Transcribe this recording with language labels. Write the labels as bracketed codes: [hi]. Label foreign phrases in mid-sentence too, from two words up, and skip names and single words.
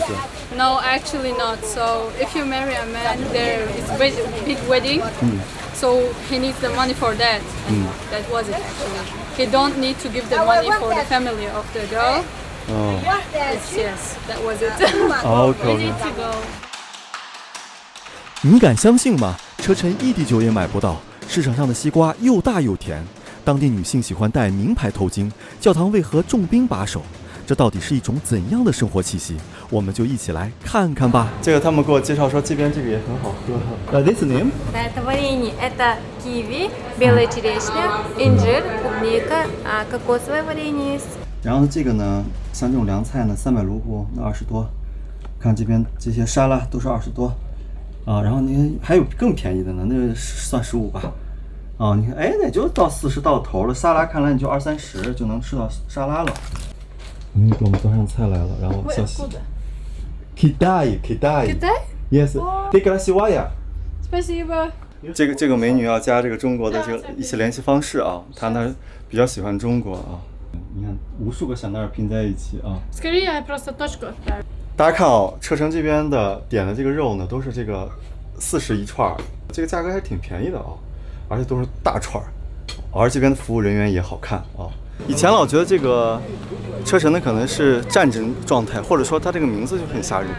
[en] No, actually not. So if you marry a man, there is a big wedding. So he needs the money for that. And that was it actually. He don't need to give the money for the family of the girl. Oh. Yes, that was it. Okay. To go. [zh] 你敢相信吗？车臣异地酒也买不到，市场上的西瓜又大又甜。当地女性喜欢戴名牌头巾，教堂为何重兵把守？这到底是一种怎样的生活气息？我们就一起来看看吧。这个他们给我介绍说，这边这个也很好喝。 [en] This name? [ru] Это варенье. Это киви, белая черешня, инжир, клубника, кокосовое варенье есть. [zh] 然后这个呢，像这种凉菜呢，300卢布，那20多。看这边这些沙拉都是20多。啊，然后那个还有更便宜的呢，那个算15吧。啊，你看，哎，那就到40到头了。沙拉看来你就20-30就能吃到沙拉了。给我们端上菜来了，然后小西。Kidai. Yes. [ru] Ты красивая. Спасибо. [zh] 这个美女要加这个中国的这个一些联系方式啊，她呢比较喜欢中国啊。你看无数个香奈儿拼在一起啊。 [ru] Скорее, я просто точку отправлю. [zh] 大家看啊，车城这边的点的这个肉呢，都是这个40一串，这个价格还挺便宜的啊，而且都是大串，而这边的服务人员也好看啊。以前老觉得这个车臣呢可能是战争状态，或者说它这个名字就很吓人。